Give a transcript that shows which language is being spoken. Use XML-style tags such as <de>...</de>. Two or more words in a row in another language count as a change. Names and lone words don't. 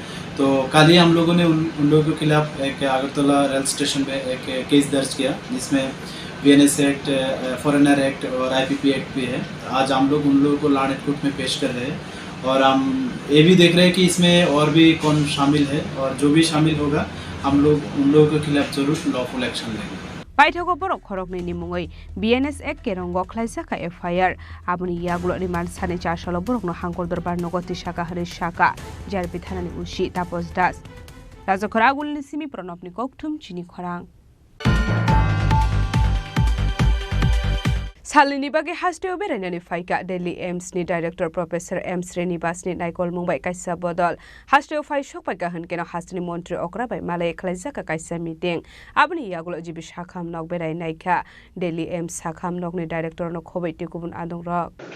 <hi>तो कल ही हम लोगों ने उन लोगों के खिलाफ एक अगरतला</hi> <en>rail station</en> <hi>में एक केस दर्ज किया जिसमें BNS एक्ट,</hi> <en>foreigner act</en> <hi>और IPP एक्ट भी है। आज हम लोग उन लोगों को लाने कोर्ट में पेश कर रहे हैं और हम ये भी देख रहे हैं कि इसमें और भी कौन शामिल है और जो भी शामिल होगा हम लोग उन लोगों के खिलाफ जरूर</hi> <en>lawful action</en> <hi>लेंगे।</hi> <trp>Paithago borok khorokni nimungoi BNS ek kerongo khlaisaka FIR abuni yaglo riman sane chashalo borok no hangkor dorbar nogoti shaka hari shaka JRP thanani ushi tapos das rajokhora gulni simi pranopni kokthum Chini Khorang Salini bagi hasteo beranani faika Delhi AIMS ni director Professor M Srinivas ni naikol Mumbai kaisa bodol hasteo fai shokpai gahan kena hastini montri okra bai malay khlaisaka kaisa meeting abni yagulo jibi shakham nok berai naika Delhi AIMS shakham nok ni director no khobai tikubun adong rok</trp>